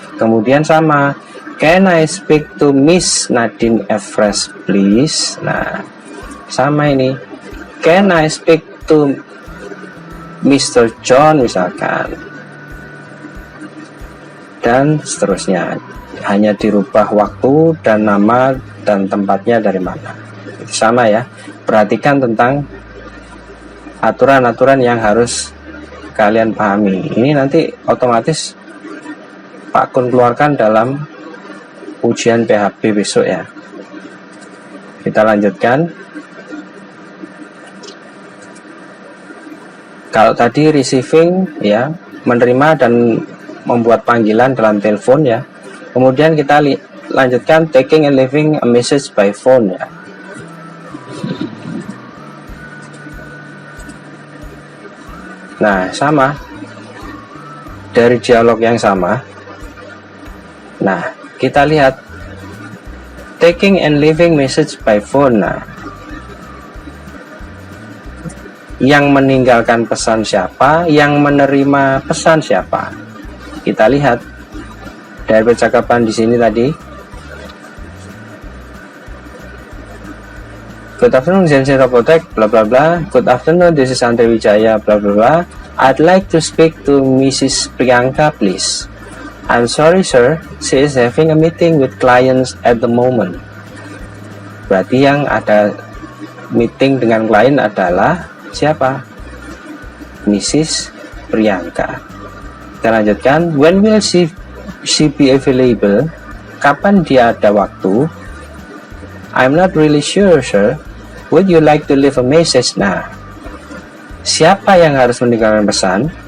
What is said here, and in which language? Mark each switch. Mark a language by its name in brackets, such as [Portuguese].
[Indonesian] Kemudian sama, [English] can I speak to Miss Nadine Efres please? [Indonesian] Nah, sama ini, [English] can I speak to Mr. [Indonesian] John misalkan, dan seterusnya. Hanya dirubah waktu dan nama dan tempatnya dari mana. Itu sama ya. Perhatikan tentang aturan-aturan yang harus kalian pahami. Ini nanti otomatis Pak Kun keluarkan dalam ujian PHP besok ya. Kita lanjutkan. Kalau tadi receiving ya, menerima dan membuat panggilan dalam telepon ya. Kemudian kita lanjutkan [English] taking and leaving a message by phone [Indonesian] ya. Nah, sama. Dari dialog yang sama. Nah, kita lihat [English] taking and leaving message by phone. [Indonesian] Nah, yang meninggalkan pesan siapa, yang menerima pesan siapa. Kita lihat dari percakapan di sini tadi. [English] Good afternoon, Zensi Robotek, bla bla bla. Good afternoon, this is Andre Wijaya, bla bla bla. I'd like to speak to Mrs. Priyanka, please. I'm sorry, sir. She is having a meeting with clients at the moment. [Indonesian] Berarti yang ada meeting dengan klien adalah siapa? Mrs. Priyanka. Kita lanjutkan. [English] When will she be available? [Indonesian] Kapan dia ada waktu? [English] I'm not really sure, sir. Would you like to leave a message? [Indonesian] Nah, siapa yang harus meninggalkan pesan?